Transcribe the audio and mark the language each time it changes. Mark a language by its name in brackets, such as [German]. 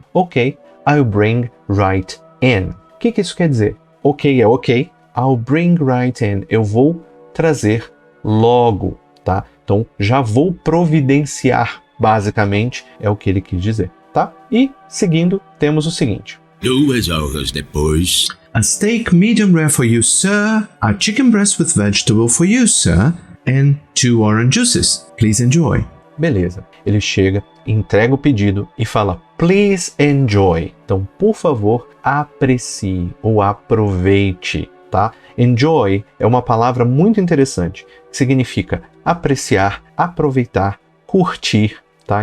[English] Ok, I'll bring right in. [Portuguese] O que isso quer dizer? Ok é ok, [English] I'll bring right in. [Portuguese] Eu vou trazer logo, tá? Então, já vou providenciar, basicamente, é o que ele quis dizer, tá? E, seguindo, temos o seguinte. 2 horas depois. [English] A steak medium rare for you, sir. A chicken breast with vegetable for you, sir. And 2 orange juices. Please enjoy. [Portuguese] Beleza. Ele chega, entrega o pedido e fala, [English] please enjoy. [Portuguese] Então, por favor, aprecie ou aproveite, tá? Enjoy é uma palavra muito interessante, que significa apreciar, aproveitar, curtir, tá?